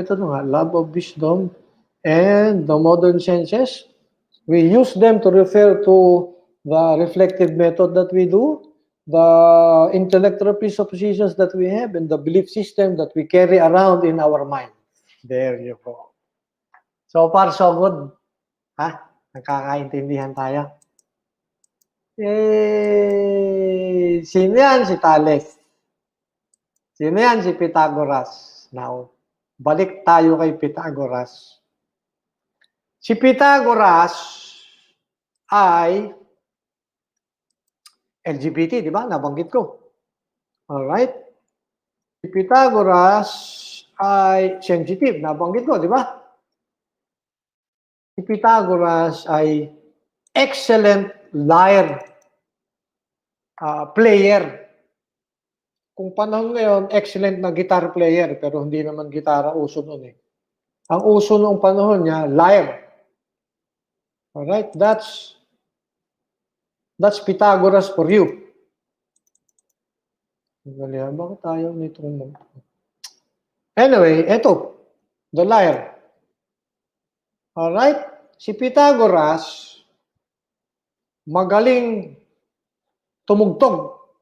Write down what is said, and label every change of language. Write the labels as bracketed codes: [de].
[tl] Ito na nga, [en] love of wisdom and the modern sciences. We use them to refer to the reflective method that we do, the intellectual presuppositions that we have, and the belief system that we carry around in our mind. There you go. So far, so good. Ha? [tl] Nakakaintindihan tayo. Eh, sino yan? Si Thales. Sino yan? Si Pythagoras. Now, balik tayo kay Pythagoras. Si Pythagoras ay LGBT, di ba? Nabanggit ko. Alright? Si Pythagoras ay sensitive. Nabanggit ko, di ba? Si Pythagoras ay [en] excellent lyre player. [tl] Kung panahon ngayon, excellent na [en] guitar player, [tl] pero hindi naman gitara uso noon eh. Ang uso noong panahon niya, lyre. [en] Alright, that's Pythagoras for you. [tl] Bakit tayo nitong... [en] Anyway, [tl] eto, [en] the lyre. [tl] Alright, si Pythagoras, magaling tumugtog.